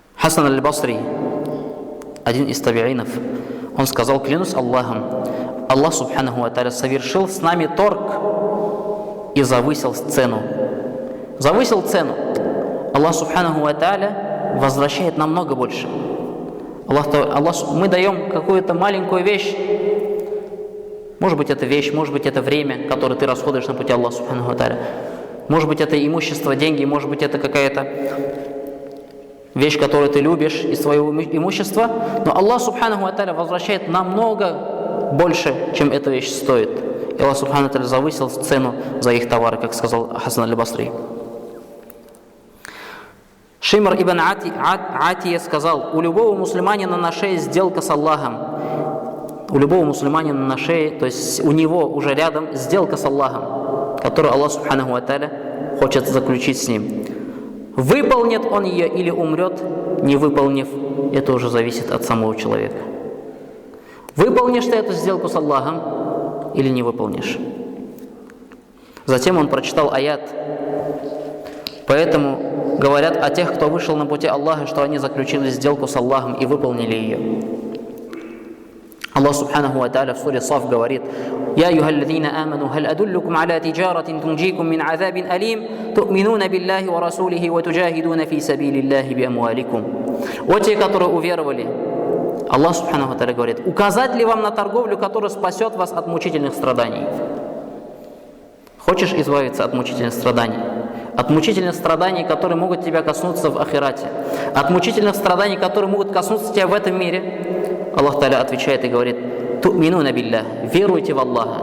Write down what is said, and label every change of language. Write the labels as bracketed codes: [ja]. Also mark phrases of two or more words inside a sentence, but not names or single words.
[ru] Хасан аль-Басри, один из табиинов, он сказал: клянусь Аллахом, Аллах [ar] سبحانه وتعالى [ru] совершил с нами торг и завысил цену. Завысил цену. Аллах [ar] سبحانه وتعالى [ru] возвращает намного больше. Мы даем какую-то маленькую вещь. Может быть, это вещь, может быть, это время, которое ты расходуешь на пути Аллаха [ar] سبحانه وتعالى. [ru] Может быть, это имущество, деньги, может быть, это какая-то вещь, которую ты любишь из своего имущества. Но Аллах [ar] سبحانه وتعالى [ru] возвращает намного больше, чем эта вещь стоит. И Аллах [ar] سبحانه وتعالى [ru] завысил цену за их товары, как сказал Хасан аль-Басри. Шимр ибн Атия сказал: у любого мусульманина на шее сделка с Аллахом. У любого мусульманина на шее, то есть у него уже рядом сделка с Аллахом, которую Аллах [ar] سبحانه وتعالى [ru] хочет заключить с ним. Выполнит он ее или умрет, не выполнив, это уже зависит от самого человека. Выполнишь ты эту сделку с Аллахом или не выполнишь? Затем он прочитал аят. Поэтому говорят о тех, кто вышел на пути Аллаха, что они заключили сделку с Аллахом и выполнили ее. [ar] الله سبحانه وتعالى [ru] в суре Саф говорит: [ar] «يا أيها الذين آمنوا هل أدلكم على تجارة تنجيكم من عذاب أليم تؤمنون بالله ورسوله وتجاهدون في سبيل الله بأموالكم». [ru] О те, которые уверовали, Аллах [ar] سبحانه وتعالى [ru] говорит: указать ли вам на торговлю, которая спасет вас от мучительных страданий? Хочешь избавиться от мучительных страданий? От мучительных страданий, которые могут тебя коснуться в ахирате, от мучительных страданий, которые могут коснуться тебя в этом мире, [ar] الله تعالى [ru] отвечает и говорит: [ar] «تؤمنون بالله», [ru] веруйте в Аллаха.